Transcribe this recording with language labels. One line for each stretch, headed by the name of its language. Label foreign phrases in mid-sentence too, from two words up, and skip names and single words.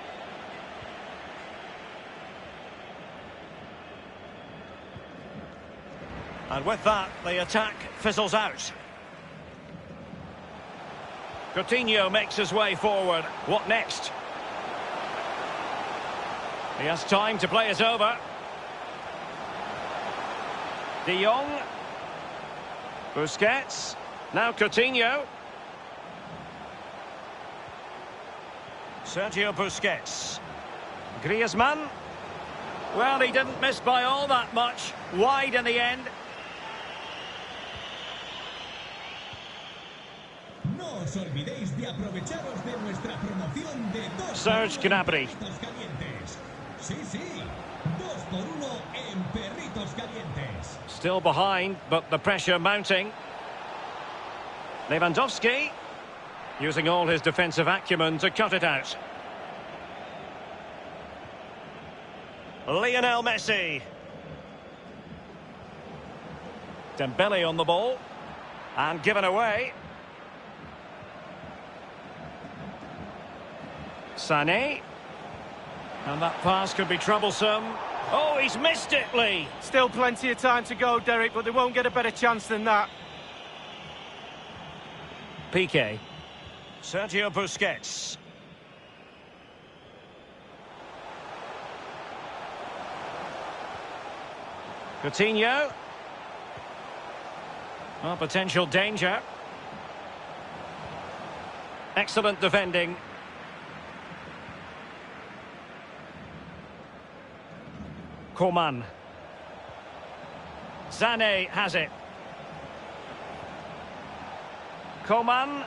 English: And with that, the attack fizzles out. Coutinho makes his way forward. What next? He has time to play it over. De Jong. Busquets. Now Coutinho. Sergio Busquets. Griezmann. Well, he didn't miss by all that much. Wide in the end.
Spanish: No os olvidéis de aprovecharos de nuestra promoción de Serge Gnabry. Sí, sí. 2x1 en perritos calientes.
English: Still behind, but the pressure mounting. Lewandowski. Using all his defensive acumen to cut it out. Lionel Messi. Dembele on the ball. And given away. Sané. And that pass could be troublesome. Oh, he's missed it, Lee. Still plenty of time to go, Derek, but they won't get a better chance than that. Piqué. Sergio Busquets. Coutinho. Well, potential danger. Excellent defending. Coman. Sané has it. Coman.